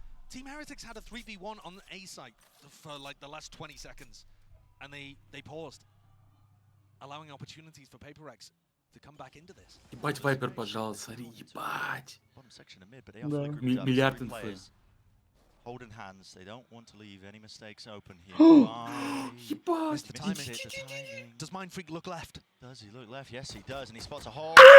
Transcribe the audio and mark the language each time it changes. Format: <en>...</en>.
<en>Team Heretics had a 3v1 on A site for like the last 20 seconds, and they paused, allowing opportunities for Paper X to come back into this.</en> <ru>Ебать, Вайпер, пожалуйста, смотри, ебать. Да. Миллиард инфы.</ru> <en>Holding hands, they don't want to leave any mistakes open here.</en> <ru>Ебать.</ru> <en>The timing. Does Mindfreak look left? Does he look left? Yes, he does, and he spots a hole.</en>